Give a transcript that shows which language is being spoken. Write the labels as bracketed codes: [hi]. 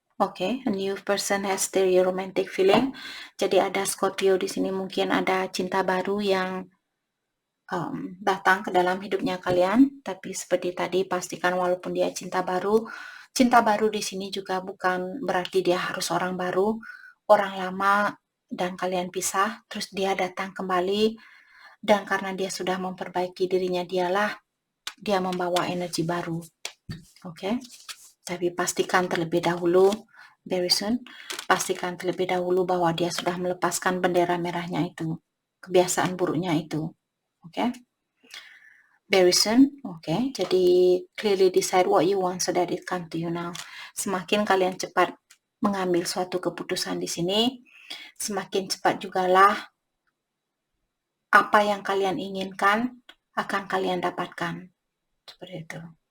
[en] Oke, a new person has their romantic feeling. [id] Jadi ada Scorpio di sini, mungkin ada cinta baru yang datang ke dalam hidupnya kalian. Tapi seperti tadi, pastikan walaupun dia cinta baru di sini juga bukan berarti dia harus orang baru, orang lama dan kalian pisah, terus dia datang kembali, dan karena dia sudah memperbaiki dirinya dialah, dia membawa energi baru. Oke? Tapi pastikan terlebih dahulu, [en] very soon, [id] pastikan terlebih dahulu bahwa dia sudah melepaskan bendera merahnya itu, kebiasaan buruknya itu. Oke? [en] Very soon, [id] oke. Jadi [en] clearly decide what you want so that it come to you now. [id] Semakin kalian cepat mengambil suatu keputusan di sini, semakin cepat jugalah apa yang kalian inginkan akan kalian dapatkan. Seperti itu.